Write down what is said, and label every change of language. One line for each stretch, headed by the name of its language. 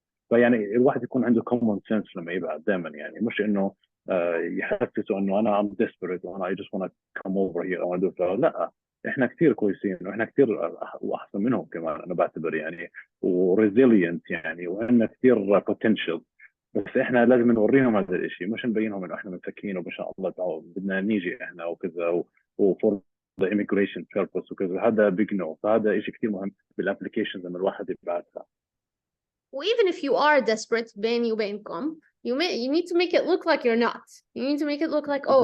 Arabic: فيعني الواحد يكون عنده common sense لما يبعت دائما، يعني مش انه يحسسوا انه انا
English: I'm desperate
Arabic: وانا
English: I just want to come over here I want to do it.
Arabic: لا، احنا كثير كويسين واحنا كثير واحسن منهم كمان انا بعتبر، يعني وريزيلينت، يعني وعندنا كثير potential، بس احنا لازم نوريهم هذا الشيء، مش نبينهم انه احنا مساكين وما شاء الله تعالوا بدنا نيجي احنا وكذا وفور
English: the immigration purpose
Arabic: وكذا. هذا
English: big no.
Arabic: فهذا شيء كثير مهم بالابلكيشنز لما الواحد يبعثها.
English: Well, even if you are desperate,
Arabic: بيني وبينكم,
English: you need to make it look like you're not. You need to make it look like, oh,